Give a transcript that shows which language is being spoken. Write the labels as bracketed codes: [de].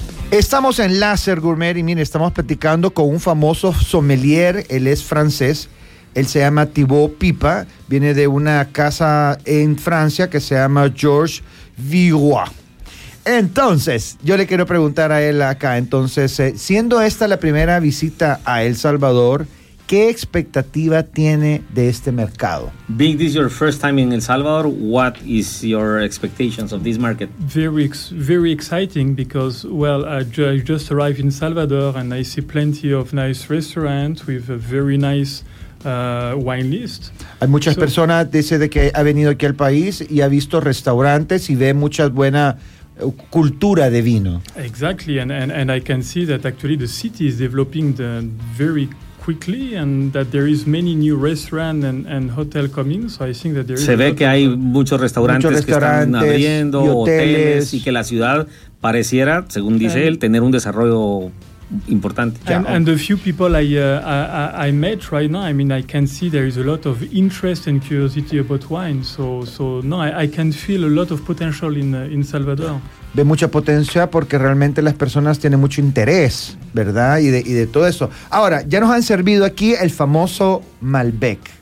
[es] Estamos en Láser Gourmet y mire, estamos platicando con un famoso sommelier, él es francés, él se llama Thibaut Pipa, viene de una casa en Francia que se llama Georges Viroy. Entonces, yo le quiero preguntar a él acá, entonces, siendo esta la primera visita a El Salvador, ¿qué expectativa tiene de este mercado? [en] Being this your first time in El Salvador, what is your expectations of this market? Very exciting because, well, I just arrived in Salvador and I see plenty of nice restaurants with a very nice wine list. [es] Hay muchas personas dice de que ha venido aquí al país y ha visto restaurantes y ve muchas buenas cultura de vino. [en] Exactly, and I can see that actually the city is developing the very quickly and that there is many new restaurants and hotel coming, so I think that there [es] se [en] is [es] se ve que hay muchos restaurantes que están abriendo, y hoteles y que la ciudad pareciera, según dice él, tener un desarrollo importante. [en] And the few people I met right now, I mean, I can see there is a lot of interest and curiosity about wine. So I can feel a lot of potential in Salvador. [es] Ve mucha potencia porque realmente las personas tienen mucho interés, ¿verdad? Y de todo eso. Ahora, ya nos han servido aquí el famoso Malbec.